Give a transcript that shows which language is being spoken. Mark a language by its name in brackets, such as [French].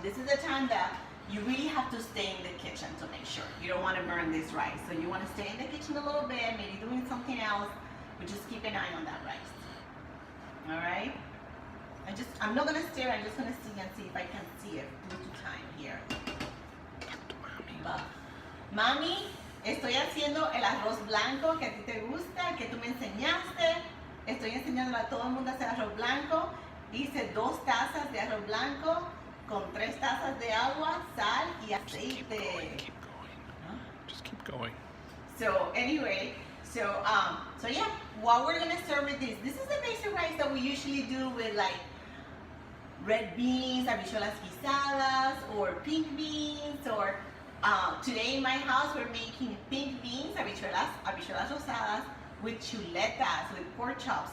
[English] This is the time that you really have to stay in the kitchen to make sure. You don't want to burn this rice. So you want to stay in the kitchen a little bit, maybe doing something else, but just keep an eye on that rice. All right? I'm not going to stir. I'm just going to see and see if I can see it due to time here. [Spanish] Mami, estoy haciendo el arroz blanco que a ti te gusta, que tú me enseñaste. Estoy enseñándole a todo el mundo a hacer arroz blanco. Hice 2 tazas de arroz blanco con 3 tazas de agua, sal y aceite. [English] Keep going. Just keep going. So anyway, so yeah, what we're gonna serve with this is the basic rice that we usually do with like red beans, habichuelas guisadas, or pink beans, or Today in my house we're making pink beans, habichuelas rosadas, with chuletas, with pork chops.